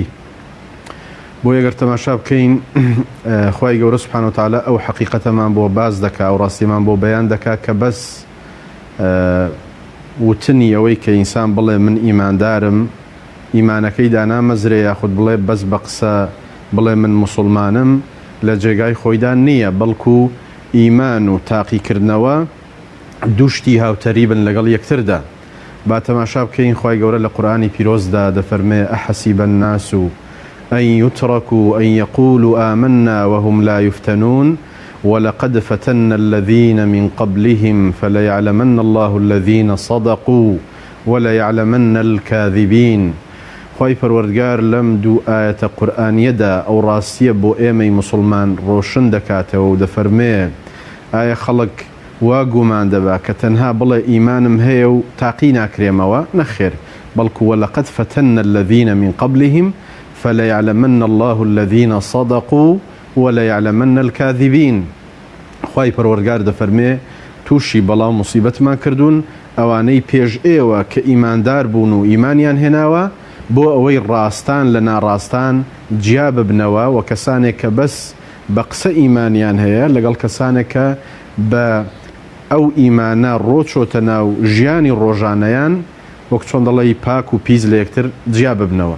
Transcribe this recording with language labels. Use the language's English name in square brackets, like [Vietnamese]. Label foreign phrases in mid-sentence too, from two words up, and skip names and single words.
[Central Kurdish] بۆ یەگەر تەماشا بکەین خوای گەورە [Arabic] سوبحانە وتعالە [Central Kurdish] ئەو حەقیقەتەمان بۆ باز دەکا و ڕاستیمان بۆ بەیان دەکا کە بەس وتنی ئەوەی کە ئینسان بڵێ من ئیماندارم ئیمانەکەی دانامەزرێ یاخود بڵێ بەس بە قسە بڵێ من موسڵمانم لە جێگای خۆیدان نییە، بەڵکو ئیمان و تاقیکردنەوە دووشتی هاوتەریبن لەگەڵ یەکتردا. با تەماشا بکەین خوای گەورە لە قورئانی پیرۆزدا دەفەرمێ [Arabic] ئەحەسیبە الناس أن يتركوا أن يقولوا آمنا وهم لا يفتنون ولقد فتنا الذين من قبلهم فليعلمن الله الذين صدقوا وليعلمن الكاذبين. [Central Kurdish] خوای پەروەردگار لەم دوو ئاەتە قورئانیەدا ئەو ڕاستیە بۆ ئێمەی موسڵمان ڕۆشن دەکاتەوە و دەفەرمێ ئایا خەڵک وا گومان دەبا کە تەنها بڵێ ئیمانم هەیە و تاقی ناکرێمەوە؟ نەخێر، بەڵکو [Arabic] وەلەقەد فتنا الذين من قبلهم فليعلمن الله الذين صدقوا وليعلمن الكاذبين. [Central Kurdish] خوای پەروەردگار دەفەرمێ تووشی بەڵاو موسیبەتمان کردوون ئەوانەی پێش ئێوە کە ئیماندار بوون و ئیمانیان هێناوە بۆ ئەوەی ڕاستان لە ناڕاستان جیا ببنەوە و کەسانێک کە بەس بە قسە ئیمانیان هەیە لەگەڵ کەسانێک کە بە ئەو ئیمانە ڕۆچۆتە ناو ژیانی ڕۆژانەیان وەک چۆن دەڵێی پاک و پیس لە یەکتر جیا ببنەوە.